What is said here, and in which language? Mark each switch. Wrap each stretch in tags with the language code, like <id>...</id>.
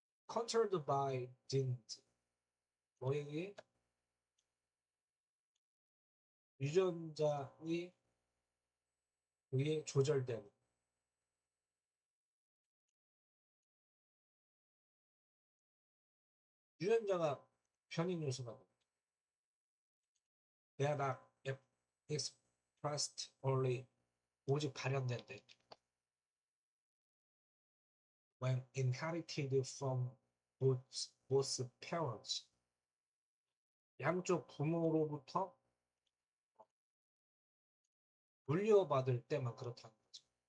<en>controlled by genes</en> <ko>뭐에 의해 유전자에 의해 조절되는 유전자가 변인 요소가 됩니다.</ko> <en>They are not expressed only</en> <ko>오직 발현된대.</ko> <en>When inherited from both parents</en> <ko>양쪽 부모로부터 물려받을 때만 그렇다는 거죠.</ko>